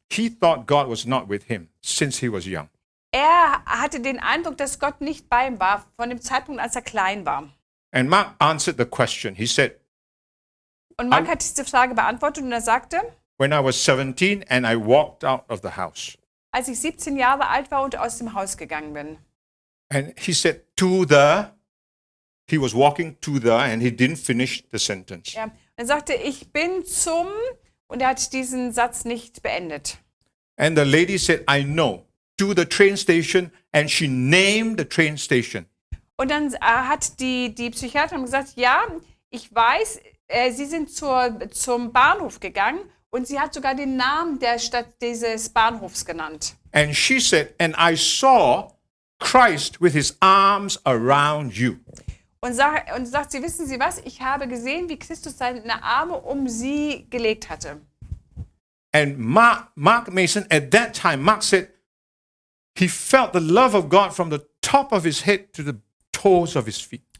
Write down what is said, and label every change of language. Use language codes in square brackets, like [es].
[en] He thought God was not with him since he was young. [de] Er hatte den Eindruck, dass Gott nicht bei ihm war, von dem Zeitpunkt, als er klein war. [en] And Mark answered the question. He said, [de] Und Mark hat diese Frage beantwortet und er sagte, [en] when I was 17 and I walked out of the house. [de] als ich 17 Jahre alt war und aus dem Haus gegangen bin. [en] And he said, he was walking to the, and he didn't finish the sentence. [de] Ja. Und er sagte, ich bin und er hat diesen Satz nicht beendet. [en] And the lady said, I know, to the train station, and she named the train station. [de] Und dann hat die Psychiaterin gesagt, ja, ich weiß, Sie sind zum Bahnhof gegangen und sie hat sogar den Namen der Stadt dieses Bahnhofs genannt. [en] And she said, and I saw Christ with his arms around you. [de] Und sagt sie, wissen Sie was, ich habe gesehen, wie Christus seine Arme um sie gelegt hatte. [en] And Mark Mason, at that time, Mark said he felt the love of God from the top of his head to the toes of his feet